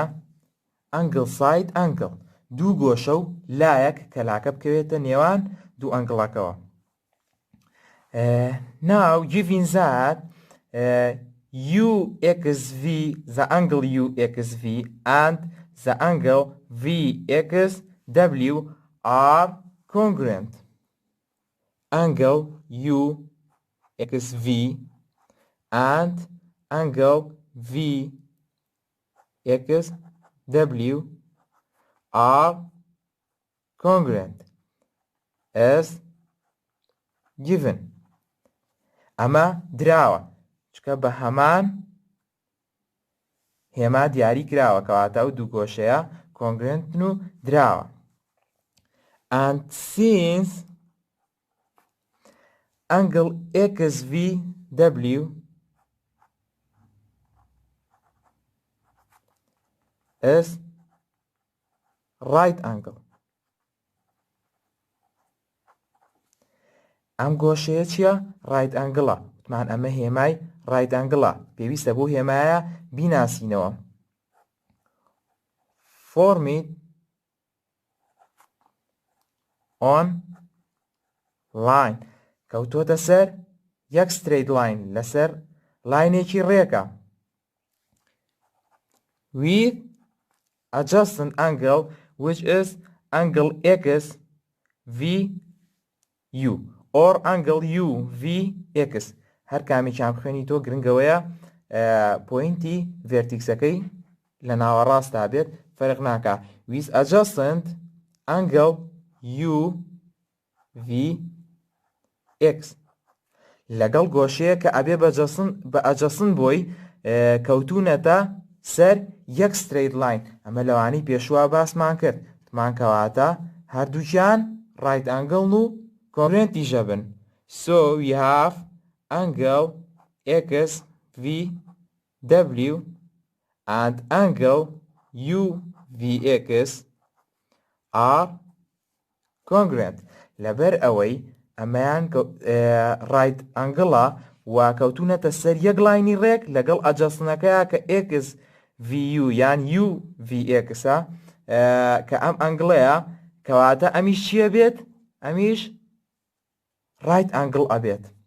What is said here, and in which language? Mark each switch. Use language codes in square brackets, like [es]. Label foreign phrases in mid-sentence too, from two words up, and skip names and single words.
[en] angle side angle, [ckb] دوو گۆشە و لایەک کە لاکە بکەوێتە نێوان دوو ئەنگڵەکەوە. [en] Now giving that UXV, the angle UXV and the angle VXW are congruent. Angle UXV and angle VXW are congruent as given. [ckb] ئەمە دراوە چکە بە هەمان هێما دیاری کراوە کەواتە ئەو دوو گۆشەیە کۆنگرێنتن و دراوە. [en] And since angle XVW is right angle. [ckb] ئەم گۆشەیە چییە؟ [en] right angle. [ckb] وتمان ئەمە هێمای [en] right angle. [ckb] پێویستە بۆ هێمایە بیناسینەوە. [en] Form it on line. [ckb] کەوتۆتە سەر یەک [en] straight line [ckb] لەسەر لاینێکی ڕێکە. [en] With adjacent angle which is angle XVU or angle UVX. [ckb] هەر کامێکیان بخوێنی تۆ گرنگەوەیە پۆینتی ڤێرتیکسەکەی لە ناوەڕاستا بێت فەرق ناکا. [en] With adjacent angle UVX [ckb] لەگەڵ گۆشەیە کە ئەبێ بە ئەجەسن بۆی کەوتونەتە سەر یەک [en] straight line. [ckb] ئەمە لەوانەی پێشوا باسمان کرد. تمان کەواتە هەردووکیان [en] right angle [ckb] و congruent بن. [en] So we have angle XVW and angle UVX are congruent. [ckb] لەبەر ئەوەی ئەمەیان [en] right angle [ckb] و کەوتونەتە سەر یەک لاینی ڕێک لەگەڵ ئەجەسنەکەیە کە XVU یان UVX کە ئەم ئەنگڵەیە کەواتە ئەمیش چییە بێت؟ ئەمیش [en] right angle [ckb] ئەبێت.